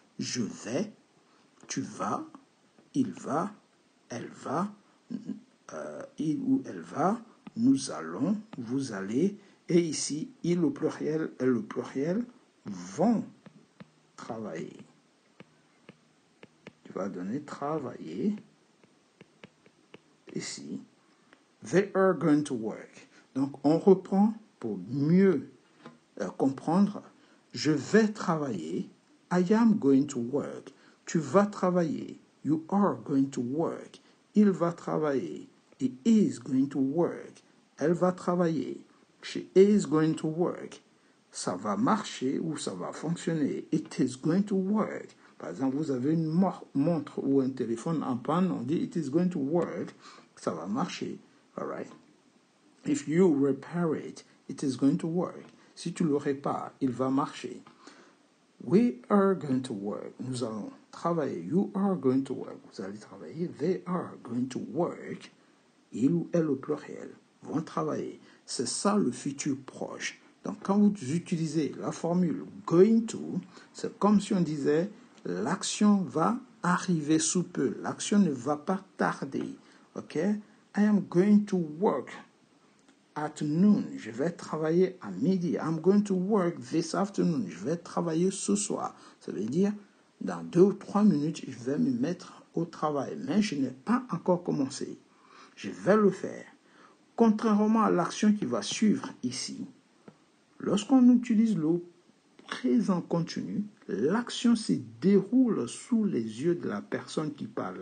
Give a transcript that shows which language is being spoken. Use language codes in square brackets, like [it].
[fr] Je vais, tu vas, il va, elle va, il ou elle va, nous allons, vous allez, et ici, il au pluriel, elle au pluriel, vont travailler. Tu vas donner travailler. [en] Ici, they are going to work. [fr] Donc, on reprend pour mieux comprendre. Je vais travailler. [en] I am going to work. [fr] Tu vas travailler. [en] You are going to work. [fr] Il va travailler. [en] He is going to work. [fr] Elle va travailler. [en] She is going to work. [fr] Ça va marcher ou ça va fonctionner. [en] It is going to work. [fr] Par exemple, vous avez une montre ou un téléphone en panne, on dit [en] it is going to work. [fr] Ça va marcher. [en] All right. If you repair it, it is going to work. [fr] Si tu le répares, il va marcher. [en] We are going to work. [fr] Nous allons travailler. [en] You are going to work. [fr] Vous allez travailler. [en] They are going to work. [fr] Il ou elle au pluriel vont travailler. C'est ça le futur proche. Donc, quand vous utilisez la formule going to, c'est comme si on disait l'action va arriver sous peu. L'action ne va pas tarder. OK? [en] I am going to work at noon. [fr] Je vais travailler à midi. [en] I'm going to work this afternoon. [fr] Je vais travailler ce soir. Ça veut dire Dans 2 ou 3 minutes, je vais me mettre au travail, mais je n'ai pas encore commencé. Je vais le faire. Contrairement à l'action qui va suivre ici, lorsqu'on utilise le présent continu, l'action se déroule sous les yeux de la personne qui parle.